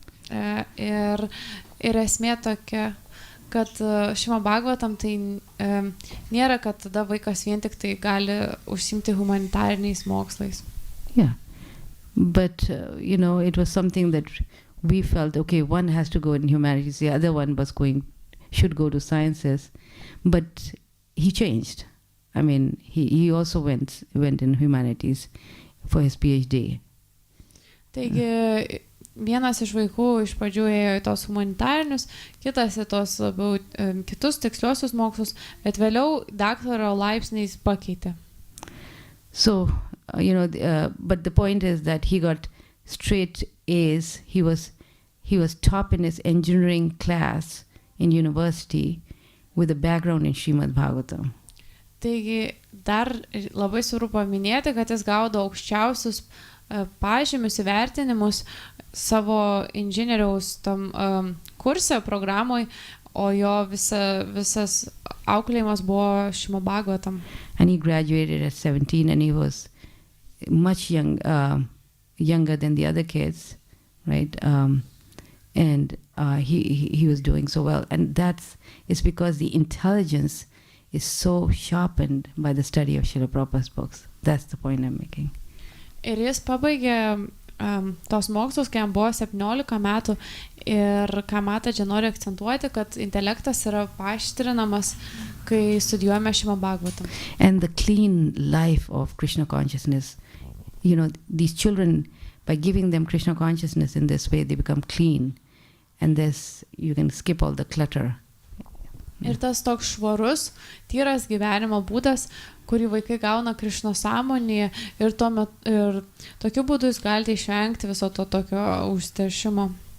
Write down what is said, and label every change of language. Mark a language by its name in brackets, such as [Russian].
[Lithuanian] Ir esmė tokia, kad Srimad Bhagavatam tai nėra, kad tada vaikas vien tik tai gali užsimti humanitariniais mokslais. [English] Yeah. But, it was something that we felt, okay, one has to go in humanities, the other one should go to sciences. But he changed. I mean, he also went in humanities for his PhD. [Lithuanian] Taigi, vienas iš vaikų iš pradžių ėjo į tos humanitarinius, kitas į tos labiau kitus tiksliuosius mokslus, bet vėliau daktaro laipsniais pakeitė. [English] So, but the point is that he got straight A's. He was top in his engineering class in university with a background in Srimad Bhagavatam. [Lithuanian] Taigi, dar labai svarbu paminėti, kad jis gaudo aukščiausius pažymius įvertinimus savo inžinieriaus tam kurse, programoj, o jo visas auklėjimas buvo Srimad Bhagavatam. [English] And he graduated at 17 and he was much younger than the other kids, right? And he was doing so well. And it's because the intelligence is so sharpened by the study of Srila Prabhupada's books. That's the point I'm making. [Lithuanian] Ir jis pabaigė tos mokslus, kai jam buvo 17 metų ir ką mataji nori akcentuoti, kad intelektas yra paaštrinamas, kai studijuojame Srimad Bhagavatam. [English] And the clean life of Krishna consciousness, these children, by giving them Krishna consciousness in this way, they become clean. And you can skip all the clutter. [Lithuanian] Ir tas toks švarus, tyras gyvenimo būdas, kurį vaikai gauna Krišnos sąmonėje ir tokiu būdu jūs galite išvengti viso to tokio užteršimo.